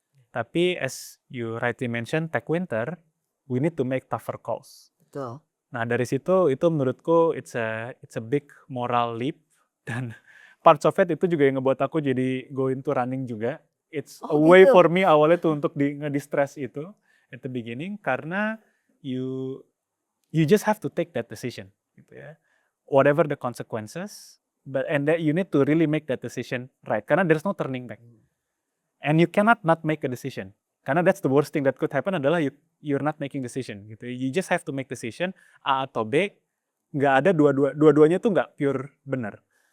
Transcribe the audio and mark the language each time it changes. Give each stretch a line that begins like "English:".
English: Tapi as you rightly mentioned, tech winter, we need to make tougher calls.
Indonesian: Betul. Nah dari situ itu menurutku
English: it's a big moral leap,
Indonesian: dan
English: parts of it
Indonesian: itu juga yang ngebuat aku jadi
English: go into running
Indonesian: juga.
English: It's a way
Indonesian: gitu.
English: for me
Indonesian: awalnya tuh untuk ngedistress itu
English: at the beginning,
Indonesian: karena
English: you just have to take that decision
Indonesian: gitu ya.
English: Whatever the consequences, and that you need to really make that decision right,
Indonesian: karena
English: there's no turning back. And you cannot not make a decision.
Indonesian: Karena
English: that's the worst thing that could happen
Indonesian: adalah
English: you're not making decision
Indonesian: gitu.
English: You just have to make decision A atau B.
Indonesian: Nggak ada dua-duanya tuh nggak pure benar.